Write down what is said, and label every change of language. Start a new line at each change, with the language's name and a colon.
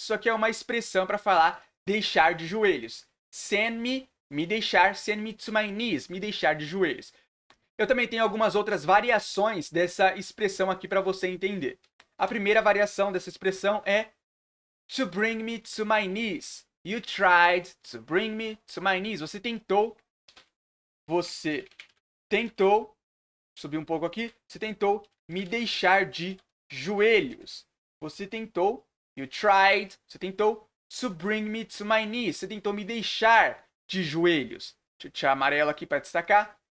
Portuguese: Isso aqui é uma expressão para falar deixar de joelhos.
English: Send me,
Portuguese: me deixar.
English: Send me to my knees,
Portuguese: me deixar de joelhos. Eu também tenho algumas outras variações dessa expressão aqui para você entender. A primeira variação dessa expressão é
English: to bring me to my knees. You tried to bring me to my knees.
Portuguese: Você tentou, subir um pouco aqui, você tentou me deixar de joelhos. Você tentou,
English: you tried,
Portuguese: você tentou
English: to bring me to my knees.
Portuguese: Você tentou me deixar de joelhos. Deixa eu tirar amarelo aqui para destacar.